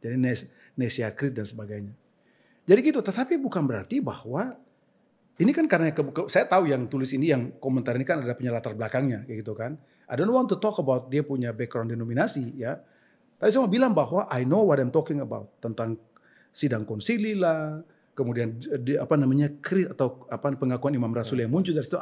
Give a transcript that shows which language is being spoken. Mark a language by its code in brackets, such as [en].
[id] Jadi Nisea krit dan sebagainya. Jadi gitu, tetapi bukan berarti bahwa ini kan karena saya tahu yang tulis ini, yang komentar ini kan ada punya latar belakangnya kayak gitu kan. [en] I don't want to talk about [id] dia punya [en] background [id] denominasi ya. Tapi saya mau bilang bahwa [en] I know what I'm talking about, [id] tentang sidang konsili lah, kemudian krit atau pengakuan imam rasul yang muncul dari situ.